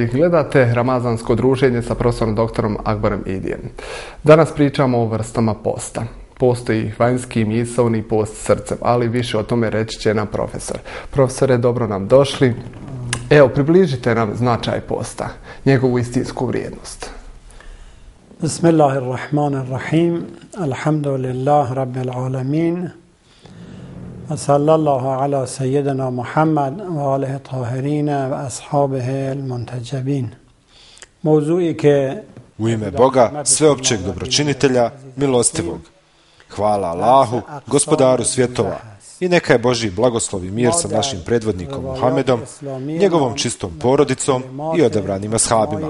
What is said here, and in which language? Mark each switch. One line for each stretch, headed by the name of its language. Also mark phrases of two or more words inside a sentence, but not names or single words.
Bosnian: Gledate Ramazansko druženje sa profesorom doktorom Akbarom Idijem. Danas pričamo o vrstama posta. Postoji vanjski misaoni post srcem, ali više o tome reći će nam profesor. Profesore, dobro nam došli. Evo, približite nam značaj posta, njegovu istinsku vrijednost.
Arabic: بسم الله الرحمن الرحيم الحمد لله رب العالمين. صلى الله على سيدنا محمد وآله الطاهرين وأصحابه المنتجبين.
Bosnian: U ime Boga, sveopćeg dobročinitelja, milostivog. Hvala Allahu, gospodaru svjetova. I neka je Božji blagoslov i mir sa našim predvodnikom Muhammedom, njegovom čistom porodicom i odabranima ashabima.